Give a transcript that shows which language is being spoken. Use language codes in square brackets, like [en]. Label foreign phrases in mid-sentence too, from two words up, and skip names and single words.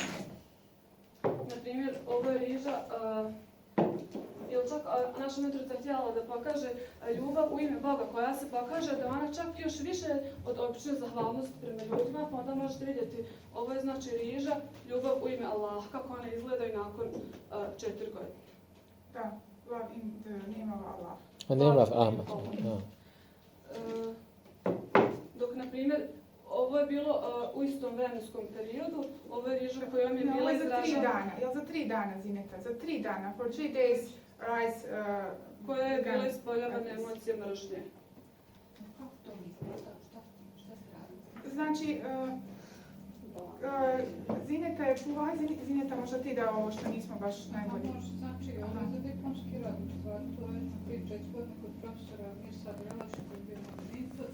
[bs] Na primjer, ovo je riža ili čak naša mentorica htjela da pokaže ljubav u ime Boga koja se pokaže da ona čak još više od obične zahvalnosti prema ljudima, pa onda možete vidjeti ovo je znači riža, ljubav u ime Allah, kako ona izgleda i nakon 4 godine. Da, [en] love in the name of Allah. Name of Allah. [bs] Dok, na primjer, ovo je bilo u istom vremenskom periodu, ovo je riža kojom je bila izražena... Jel za 3 dana, Zineta? Za 3 dana, [en] for 3 days, rice... [bs] koja je bila ispoljavana emocija mržnje. Kako to izgleda? Šta se radi? Znači, Zineta je čuva, Zineta možda ti da ovo što nismo baš najbolji. Znači, ovo je za diplomski rad, to je već prije 4 godine kod profesora Mirsa Brelaša koji je bio monitor.